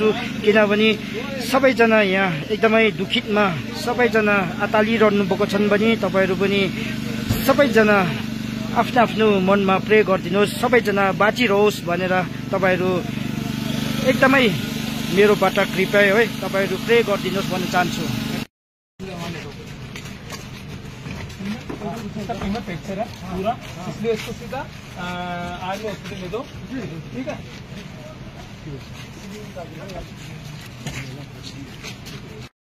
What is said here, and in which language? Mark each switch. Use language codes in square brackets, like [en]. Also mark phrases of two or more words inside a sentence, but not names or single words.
[ne] किनभने सबैजना यहाँ एकदमै दुखितमा सबैजना अतालिरहनु भएको छन् भने तपाईहरु पनि सबैजना आफ्नो आफ्नो मनमा प्रे गरिदिनुहोस्, सबैजना बाँचिरहोस् भनेर तपाईहरु एकदमै मेरोबाट कृपया है तपाईहरु प्रे गरिदिनुहोस् भन्न चाहन्छु। [hi] इसका कीमत फ्रैक्चर है पूरा, इसलिए इसको सीधा आर्मी हॉस्पिटल ले दो, ठीक है।